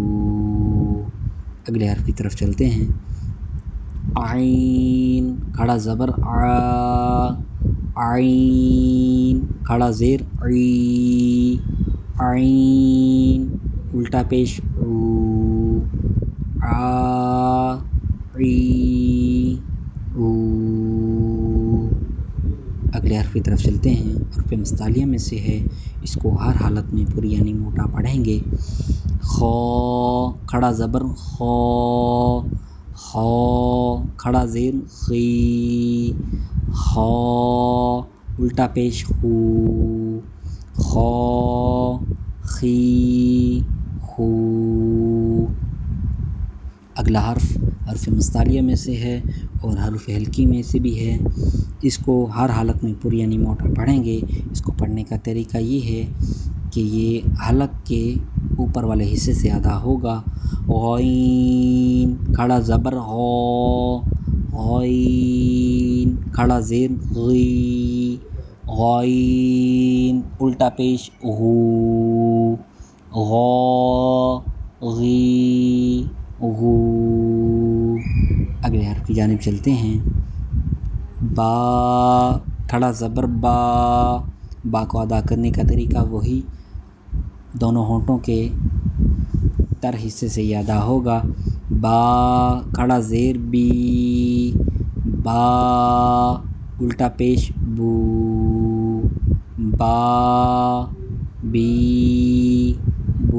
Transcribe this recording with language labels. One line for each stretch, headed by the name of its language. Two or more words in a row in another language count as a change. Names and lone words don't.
Urdu: اگلے حرف کی طرف چلتے ہیں۔ عین کھڑا زبر آ، عین کھڑا زیر عی، عین الٹا پیش او، آ عی او۔ اگلے حرف حرف کی طرف چلتے ہیں. حرف مستعلیہ میں سے ہے، اس کو ہر حالت میں پوری یعنی موٹا پڑھیں گے. خو کھڑا زبر خو، خو کھڑا زیر خی، خو الٹا پیش خو، خو خی خو. اگلا حرف مستعلیہ میں سے ہے اور حرف حلقی میں سے بھی ہے. اس کو ہر حالت میں پوری یعنی موٹا پڑھیں گے. اس کو پڑھنے کا طریقہ یہ ہے کہ یہ حلق کے اوپر والے حصے سے ادا ہوگا. غین کھڑا زبر غو، غین کھڑا زیر غی، غین الٹا پیش غو، غو غی غو. اگلے حرف کی جانب چلتے ہیں. با کھڑا زبر با، با کو ادا کرنے کا طریقہ وہی دونوں ہونٹوں کے تر حصے سے یہ ادا ہوگا. با کھڑا زیر بی، با الٹا پیش بو، با بی بو.